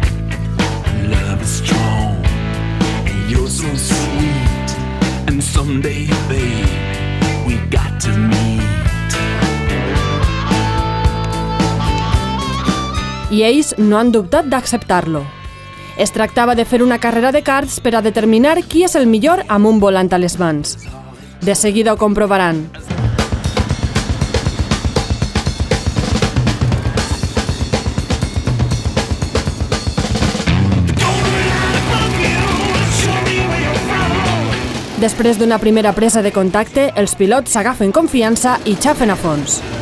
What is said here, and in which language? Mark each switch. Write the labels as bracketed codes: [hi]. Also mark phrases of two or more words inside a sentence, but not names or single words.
[en] Love is strong, and you're so sweet. And someday, babe, we got to meet. [ca] I ells no han dubtat d'acceptar-lo. Es tractava de fer una carrera de karts per a determinar qui és el millor amb un volant a les mans. De seguida ho comprovaran. Després d'una primera presa de contacte, els pilots s'agafen confiança i xafen a fons.